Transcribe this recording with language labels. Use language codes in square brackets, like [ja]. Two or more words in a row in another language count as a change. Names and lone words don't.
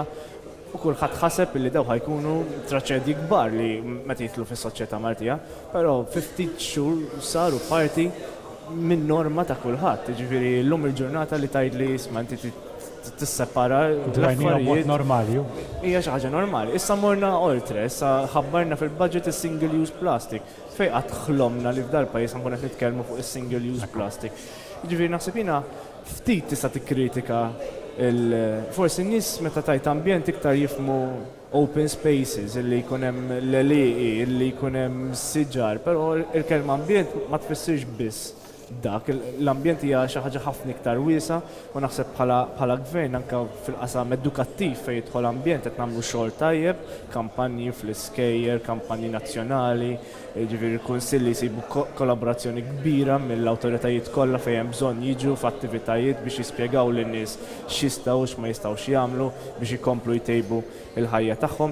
[mt] U kulħadd ħaseb li daw ħajkunu traċedji kbar li meta jitlu fis-soċjetà Maltija, però 50 xhur saru parti minn norma ta' kulħadd. Jiġifieri llum il-ġurnata li tgħidli isma' inti tissepara l-affarijiet normali. Hija xi ħaġa normali. Issa morna oltre, issa ħabbarna fil-budget is- [en] single use plastic. [mt] Fejn qatt ħlomna li f'dal pajjiż nkun qed nitkellmu fuq is- [en] single use plastic. [mt] Jiġifieri naħseb jiena ftit tista' tikkritika forsi n-nies meta tajt ambjent iktar jifmu [en] open spaces, [mt] illi jkun hemm l-eliqi, illi jkun hemm siġar, però il-kelma ambjent ma tfissirx biss dak. L-ambjent hija xi ħaġa ħafna iktar wiesa u naħseb bħala gvern anke fil-qasam edukattiv fejn jidħol ambjent qed nagħmlu xogħol tajjeb, kampanji fl-iskejjer, kampanji nazzjonali, ġifieri kunsilli jsibu kollaborazzjoni kbira mill-awtoritajiet kollha fejn hemm bżonn jiġu f'attivitajiet biex jispjegaw lin-nies x'jistgħu x'ma jistgħux jagħmlu biex ikomplu jtejbu il-ħajja tagħhom.